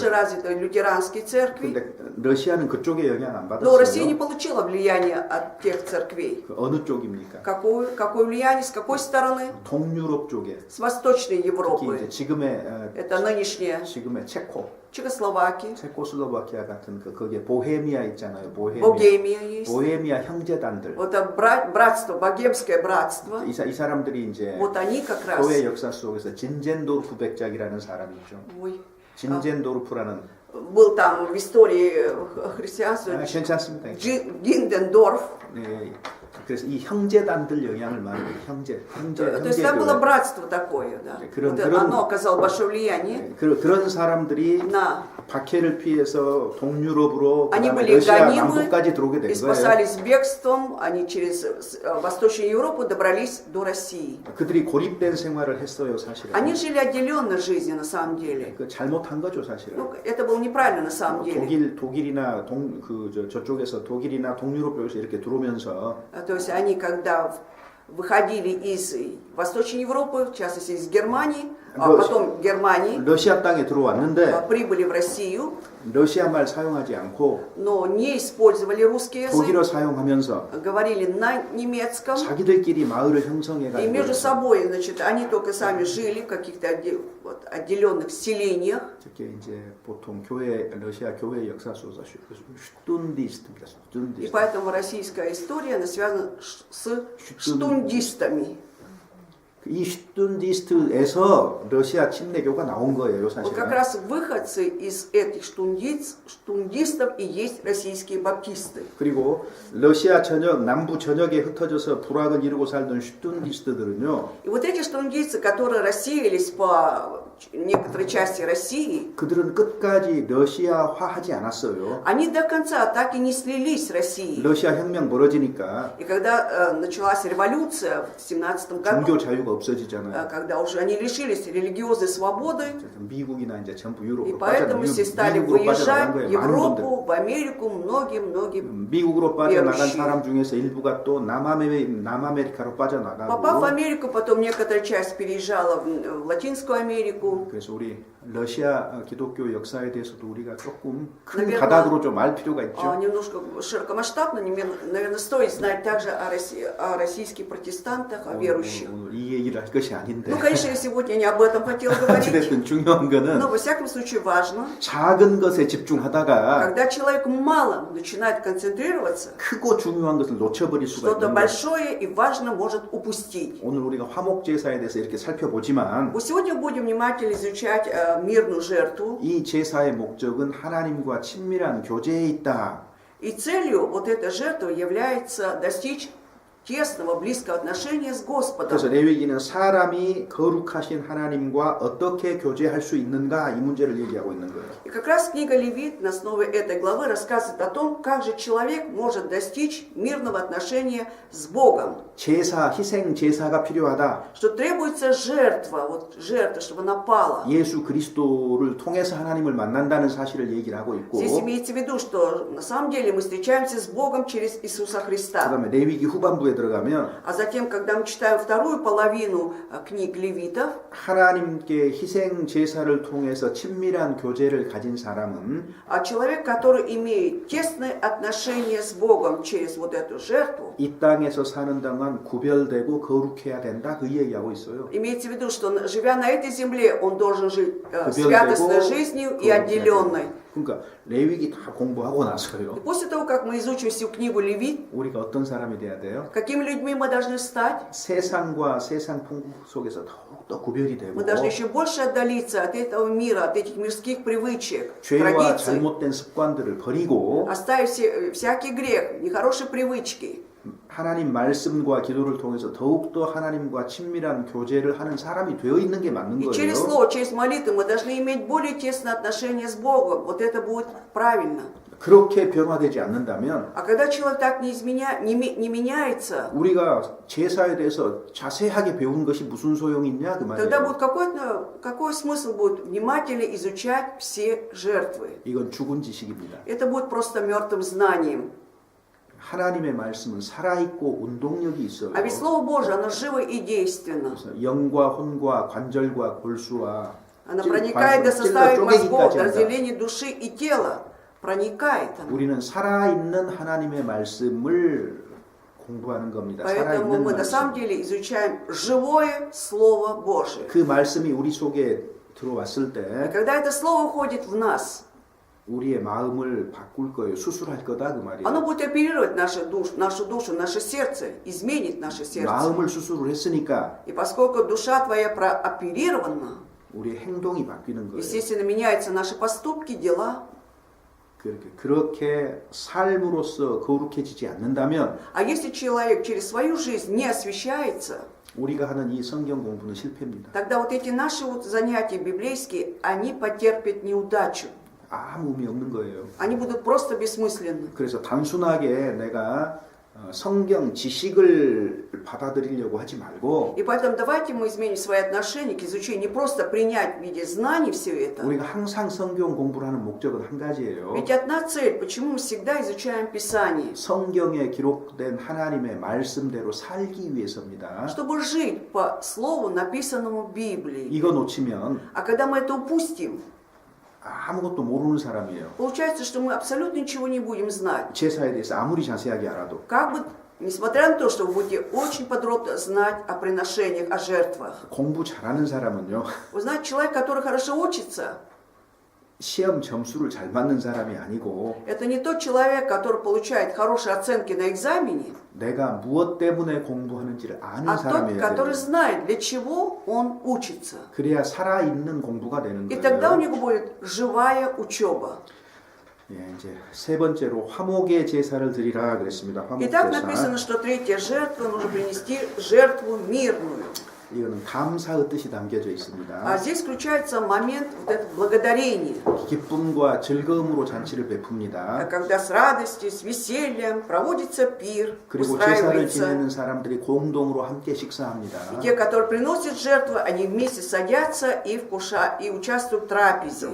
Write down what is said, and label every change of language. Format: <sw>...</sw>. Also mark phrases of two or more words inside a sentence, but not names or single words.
<ko>церков이거든요.</ko> <ru>развиты лютеранские церкви.</ru> <ko>근데 러시아는 그쪽에 영향 안</ko> <ru>Но Россия не</ru> <ko>받았어요.</ko> <ru>получила влияния от тех церквей.</ru> <ko>그 어느 쪽입니까?</ko> <ru>Какое влияние, с какой стороны?</ru> <ko>동유럽 쪽에</ko> <ru>С восточной</ru> <ko>특히 이제</ko> <ru>Европы.</ru> <ko>지금의</ko> <ru>Это нынешняя</ru> <ko>지금의 체코,</ko> <ru>Чехословакия,</ru> <ko>체코슬로바키아 같은 거기에 보헤미아 있잖아요. 보헤미아.</ko> <ru>Богемия есть.</ru> <ko>보헤미아 형제단들.</ko> <ru>Вот это братство, богемское братство.</ru> <ko>이 사람들이 이제</ko> <ru>Вот они как раз.</ru> <ko>교회 역사 속에서 진젠도르프 백작이라는 사람이 있죠.</ko> <ru>Ой.</ru> <ko>진젠도르프라는</ko> <ru>Был там в истории христианства</ru> <ko>괜찮습니다.</ko> <ru>Гиндендорф.</ru> <ko>네, 그래서 이 형제단들 영향을 많이 받아요. 형제</ko> <ru>То есть там было</ru> <ko>교회.</ko> <ru>братство такое, да.</ru> <ko>그런-</ko> <ru>Вот</ru> <ko>그런-</ko> <ru>оно оказало большое влияние</ru> <ko>네, 그런 사람들이</ko> <ru>на.</ru> <ko>박해를 피해서 동유럽으로</ko> <ru>Они</ru> <ko>그다음에</ko> <ru>были</ru> <ko>러시아</ko> <ru>гонимы</ru> <ko>남부까지 들어오게 된</ko> <ru>и</ru> <ko>거예요.</ko> <ru>спасались бегством. Они через Восточную Европу добрались до России.</ru> <ko>그들이 고립된 생활을 했어요, 사실은.</ko> <ru>Они жили отделенно жизни на самом деле.</ru> <ko>그 잘못한 거죠, 사실은.</ko> <ru>Ну, это было неправильно на самом деле.</ru> <ko>독일이나 저쪽에서 독일이나 동유럽 쪽에서 이렇게 들어오면서</ko> <ru>То есть они, когда выходили из Восточной Европы, в частности из Германии, а потом Германии,</ru> <ko>러시아 땅에 들어왔는데</ko> <ru>прибыли в Россию,</ru> <ko>러시아 말 사용하지 않고</ko> <ru>но не использовали русский язык,</ru> <ko>독일어 사용하면서</ko> <ru>говорили на немецком,</ru> <ko>자기들끼리 마을을 형성해</ko> <ru>и между</ru> <ko>가지고</ko> <ru>собой, значит, они только сами жили в каких-то отделенных селениях.</ru> <ko>특히 이제 보통 교회 러시아 교회 역사 속에서 슈툰디스트입니다.</ko> <ru>И</ru> <ko>슈툰디스트.</ko> <ru>поэтому российская история, она связана с штундистами.</ru> <ko>이 슈툰디스트에서 러시아 침례교가 나온 거예요,</ko> <ru>Вот</ru> <ko>사실은.</ko> <ru>как раз выходцы из этих штундистов и есть российские баптисты.</ru> <ko>그리고 러시아 전역, 남부 전역에 흩어져서 불황을 이루고 살던 슈툰디스트들은요,</ko> <ru>И вот эти штундистцы, которые рассеялись по некоторой части России,</ru> <ko>그들은 끝까지 러시아화하지 않았어요.</ko> <ru>они до конца так и не слились с Россией.</ru> <ko>러시아 혁명 벌어지니까</ko> <ru>И когда началась революция в 17 году,</ru> <ko>종교 자유가 없어지잖아요.</ko> <ru>когда уже они лишились религиозной свободы,</ru> <ko>미국이나 이제 전부</ko> <ru>и</ru> <ko>유럽으로</ko> <ru>поэтому все стали</ru> <ko>미국으로</ko> <ru>выезжать</ru> <ko>빠져나간</ko> <ru>в</ru> <ko>거예요. 많은 분들.</ko> <ru>Европу, в Америку, многие-многие.</ru> <ko>미국으로 빠져나간</ko> <ru>верующие.</ru> <ko>사람 중에서 일부가 또 남아메리카로 빠져나가고.</ko> <ru>Попав в Америку, потом некоторая часть переезжала в Латинскую Америку.</ru> <ko>그래서 우리 러시아 기독교 역사에 대해서도 우리가 조금 큰</ko> <ru>Наверное,</ru> <ko>가닥으로 좀 알 필요가 있죠.</ko> <ru>Немножко широкомасштабно, наверное, стоит знать также о российских протестантах, о верующих.</ru> <ko>오늘 이 얘기를 할 것이 아닌데.</ko> <ru>Ну, конечно, я сегодня не об этом хотела говорить,</ru> <ko>어쨌든 중요한 거는</ko> <ru>но во всяком случае важно,</ru> <ko>작은 것에 집중하다가</ko> <ru>когда человек мало начинает концентрироваться,</ru> <ko>크고 중요한 것을 놓쳐버릴 수가</ko> <ru>что-то</ru> <ko>있는 거예요.</ko> <ru>большое и важное может упустить.</ru> <ko>오늘 우리가 화목제사에 대해서 이렇게 살펴보지만</ko> <ru>Вот сегодня будем внимательно изучать мирную жертву,</ru> <ko>이 제사의 목적은 하나님과 친밀한 교제에 있다.</ko> <ru>и целью вот этой жертвы является достичь тесного, близкого отношения с Господом.</ru> <ko>그래서 레위기는 사람이 거룩하신 하나님과 어떻게 교제할 수 있는가 이 문제를 얘기하고 있는 거예요.</ko> <ru>И как раз книга Левит на основе этой главы рассказывает о том, как же человек может достичь мирного отношения с Богом.</ru> <ko>제사, 희생 제사가 필요하다.</ko> <ru>Что требуется жертва, вот жертва, чтобы она пала.</ru> <ko>예수 그리스도를 통해서 하나님을 만난다는 사실을 얘기를 하고 있고</ko> <ru>Здесь имеется в виду, что на самом деле мы встречаемся с Богом через Иисуса Христа.</ru> <ko>그다음에 레위기 후반부에 들어가면</ko> <ru>А затем, когда мы читаем вторую половину книг Левитов,</ru> <ko>하나님께 희생 제사를 통해서 친밀한 교제를 가진 사람은</ko> <ru>а человек, который имеет тесные отношения с Богом через вот эту жертву,</ru> <ko>이 땅에서 사는 동안 구별되고 거룩해야 된다 그 얘기하고 있어요.</ko> <ru>имеется в виду, что живя на этой земле, он должен жить</ru> <ko>구별되고</ko> <ru>святостной жизнью и</ru> <ko>거룩해야</ko> <ru>отделенной.</ru> <ko>된다. 그러니까 레위기 다 공부하고</ko> <ru>И</ru> <ko>나서요.</ko> <ru>после того, как мы изучим всю книгу Левит,</ru> <ko>우리가 어떤 사람이 돼야 돼요?</ko> <ru>какими людьми мы должны стать?</ru> <ko>세상과 세상 풍국 속에서 더욱더 구별이 되고</ko> <ru>Мы должны еще больше отдалиться от этого мира, от этих мирских привычек,</ru> <ko>죄와</ko> <ru>традиций,</ru> <ko>잘못된 습관들을 버리고</ko> <ru>оставить всякий грех, нехорошие привычки.</ru> <ko>하나님 말씀과 기도를 통해서 더욱더 하나님과 친밀한 교제를 하는 사람이 되어 있는 게 맞는</ko> <ru>И через</ru> <ko>거예요.</ko> <ru>слово, через молитву мы должны иметь более тесное отношение с Богом. Вот это будет правильно.</ru> <ko>그렇게 변화되지 않는다면</ko> <ru>А когда человек так не меняется,</ru> <ko>우리가 제사에 대해서 자세하게 배운 것이 무슨 소용이 있냐 그</ko> <ru>тогда</ru> <ko>말이에요.</ko> <ru>будет какой смысл будет внимательно изучать все жертвы?</ru> <ko>이건 죽은 지식입니다.</ko> <ru>Это будет просто мертвым знанием.</ru> <ko>하나님의 말씀은 살아있고 운동력이 있어요.</ko> <ru>А ведь Слово Божие, оно живо и действенно.</ru> <ko>그래서 영과 혼과 관절과 골수와</ko> <ru>Оно</ru> <ko>찔-</ko> <ru>проникает до</ru> <ko>찔러</ko> <ru>составов мозгов,</ru> <ko>쪼개기까지</ko> <ru>до</ru> <ko>한다.</ko> <ru>разделения души и тела. Проникает оно.</ru> <ko>우리는 살아있는 하나님의 말씀을 공부하는 겁니다.</ko> <ru>Поэтому</ru> <ko>살아있는</ko> <ru>мы на самом</ru> <ko>말씀.</ko> <ru>деле изучаем живое Слово Божие.</ru> <ko>그 말씀이 우리 속에 들어왔을</ko> <ru>И</ru> <ko>때</ko> <ru>когда это Слово входит в нас,</ru> <ko>우리의 마음을 바꿀 거예요. 수술할 거다 그 말이에요.</ko> <ru>оно будет оперировать нашу душу, наше сердце, изменит наше сердце.</ru> <ko>마음을 수술을 했으니까</ko> <ru>И поскольку душа твоя прооперирована,</ru> <ko>우리의 행동이 바뀌는 거예요.</ko> <ru>естественно, меняются наши поступки, дела.</ru> <ko>그렇게 삶으로써 거룩해지지 않는다면</ko> <ru>А если человек через свою жизнь не освещается,</ru> <ko>우리가 하는 이 성경 공부는 실패입니다.</ko> <ru>тогда вот эти наши вот занятия библейские, они потерпят неудачу.</ru> <ko>아무 의미 없는 거예요.</ko> <ru>Они будут просто бессмысленны.</ru> <ko>그래서 단순하게 내가 성경 지식을 받아들이려고 하지 말고</ko> <ru>И поэтому давайте мы изменим свои отношения к изучению, не просто принять в виде знаний все это.</ru> <ko>우리가 항상 성경 공부를 하는 목적은 한 가지예요.</ko> <ru>Ведь одна цель, почему мы всегда изучаем Писание,</ru> <ko>성경에 기록된 하나님의 말씀대로 살기 위해서입니다.</ko> <ru>чтобы жить по слову, написанному в Библии.</ru> <ko>이거 놓치면</ko> <ru>А когда мы это упустим,</ru> <ko>아무것도 모르는 사람이에요.</ko> <ru>получается, что мы абсолютно ничего не будем знать.</ru> <ko>제사에 대해서 아무리 자세하게 알아도.</ko> <ru>Как бы, несмотря на то, что вы будете очень подробно знать о приношениях, о жертвах.</ru> <ko>공부 잘하는 사람은요.</ko> <ru>Вы знаете, человек, который хорошо учится,</ru> <ko>시험 점수를 잘 맞는 사람이 아니고</ko> <ru>это не тот человек, который получает хорошие оценки на экзамене,</ru> <ko>내가 무엇 때문에 공부하는지를 아는</ko> <ru>а тот,</ru> <ko>사람이에요.</ko> <ru>который знает, для чего он учится.</ru> <ko>그래야 살아있는 공부가 되는</ko> <ru>И тогда у</ru> <ko>거예요.</ko> <ru>него будет живая учеба.</ru> <ko>예, 이제 세 번째로 화목의 제사를 드리라 그랬습니다. 화목</ko> <ru>Итак,</ru> <ko>제사.</ko> <ru>написано, что третья жертва, нужно принести жертву мирную.</ru> <ko>이거는 감사의 뜻이 담겨져 있습니다.</ko> <ru>А здесь включается момент вот этого благодарения.</ru> <ko>기쁨과 즐거움으로 잔치를 베풉니다.</ko> <ru>Когда с радостью, с весельем проводится пир,</ru> <ko>그리고 제사를</ko> <ru>устраивается.</ru> <ko>지내는 사람들이 공동으로 함께 식사합니다.</ko> <ru>И те, которые приносят жертву, они вместе садятся и участвуют в трапезе.</ru>